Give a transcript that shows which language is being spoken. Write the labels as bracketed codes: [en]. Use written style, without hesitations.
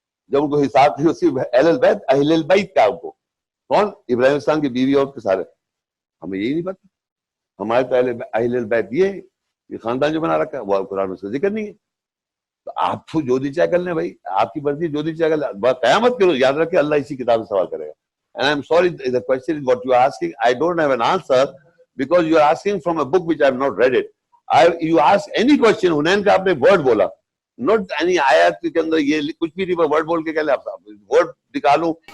[ur] جب ان کو حساب تھی اسی اہل البیت, اہل البیت کیا ان کو, کون؟ ابراہیم السلام کی بیوی اور کے سارے. ہمیں یہی نہیں پتا. ہمارے تو اہل البیت یہ خاندان جو بنا رکھا ہے, وہ قرآن میں اس کا ذکر نہیں ہے. تو آپ کو جو دی چاہے کر لیں بھائی, آپ کی مرضی, جو دی چاہے کر لیں. قیامت کرو, یاد رکھیں اللہ اسی کتاب سے سوال کرے گا. [en] And I'm sorry, the question is what you are asking. I don't have an answer because you are asking from a book which I have not read it. You ask any question, [ur] Hunain کا آپ نے word بولا, [en] not any ayat [ur] کے اندر یہ کچھ بھی نہیں, word بول کے کہہ لیں آپ, word نکالوں.